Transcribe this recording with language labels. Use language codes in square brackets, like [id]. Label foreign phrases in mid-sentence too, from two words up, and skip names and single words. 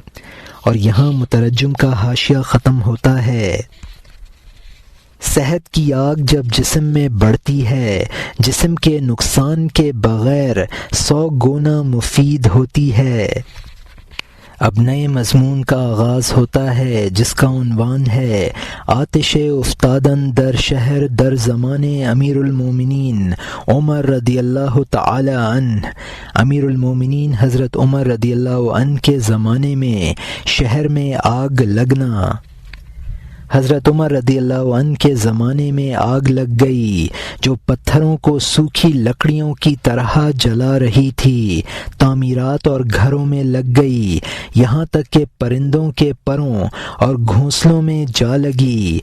[ur] اور یہاں مترجم کا حاشیہ ختم ہوتا ہے۔ صحت کی آگ جب جسم میں بڑھتی ہے، جسم کے نقصان کے بغیر 100 گنا مفید ہوتی ہے۔ اب نئے مضمون کا آغاز ہوتا ہے جس کا عنوان ہے [fa] آتش افتادن در شہر در زمان امیر المومنین عمر رضی اللہ تعالی عنہ۔ [ur] امیر المومنین حضرت عمر رضی اللہ عنہ کے زمانے میں شہر میں آگ لگنا۔ حضرت عمر رضی اللہ عنہ کے زمانے میں آگ لگ گئی جو پتھروں کو سوکھی لکڑیوں کی طرح جلا رہی تھی، تعمیرات اور گھروں میں لگ گئی، یہاں تک کہ پرندوں کے پروں اور گھونسلوں میں جا لگی۔